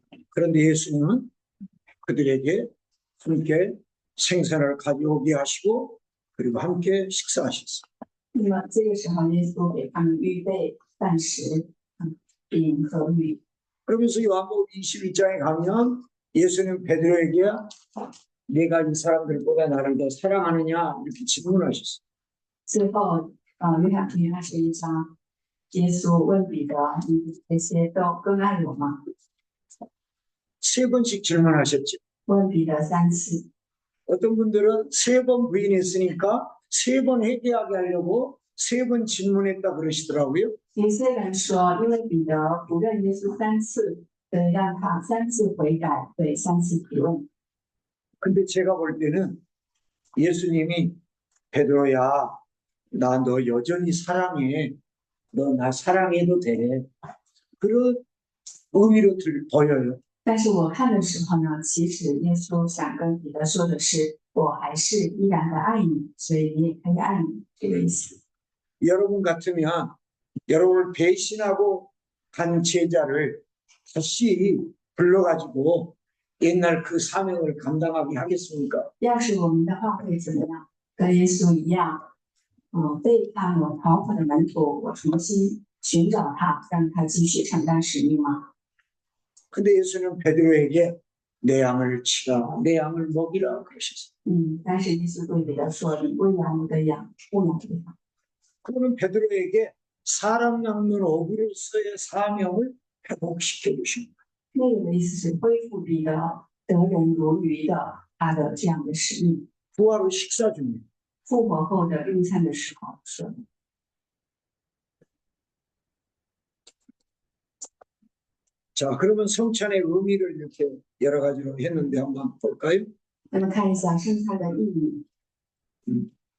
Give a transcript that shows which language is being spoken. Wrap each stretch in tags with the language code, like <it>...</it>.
<ko>그런데 예수님은 그들에게 함께 생선을 가져오게 하시고 그리고 함께 식사하셨어요.</ko> <zh>那么这个时候，耶稣给他们预备饭食，饼和鱼。</zh> <ko>그러면서 요한복음 21장에 가면 예수님 베드로에게 네가 이 사람들보다 나를 더 사랑하느냐 이렇게 질문하셨어요.</ko> <zh>最后，约翰福音21章，耶稣问彼得：“你这些都更爱我吗</zh> <ko>세 번씩 질문하셨죠. ？”</ko> <zh>问彼得3次。</zh> <ko>어떤 분들은 3번 부인했으니까 3번 회개하게 하려고 3번 질문했다 그러시더라고요.</ko> <zh>有些人说，因为彼得不认耶稣3次，所以让他3次悔改，对3次提问。</zh> <ko>근데 제가 볼 때는 예수님이 베드로야, 나 너 여전히 사랑해. 너 나 사랑해도 돼. 그런 의미로 보여요.</ko> <zh>但是我看的时候呢，其实耶稣想跟彼得说的是，我还是依然的爱你，所以你也可以爱你，这个意思。</zh> <ko>여러분 같으면 여러분을 배신하고 간 제자를 다시 불러가지고 옛날 그 사명을 감당하게 하겠습니까?</ko> <zh>要是我们的话会怎么样？跟耶稣一样，背叛我逃跑的门徒，我重新寻找他，让他继续承担使命吗？</zh> <ko>근데 예수는 베드로에게 내 양을 치라, 내 양을 먹이라 그러셨어요.</ko> <zh>但是耶稣对彼得说：“你喂养我的羊，牧养我的羊。”</zh> <ko>그거는 베드로에게 사람 낚는 어부로서의 사명을 회복시켜 주신 거예요.</ko> <zh>那个的意思是恢复彼得得人如鱼的他的这样的使命。</zh> <ko>부활 후 식사 중에</ko> <zh>复活后的用餐的时候说。</zh> <ko>자, 그러면 성찬의 의미를 이렇게 여러 가지로 했는데 한번 볼까요?</ko> <zh>那么看一下圣餐的意义，</zh>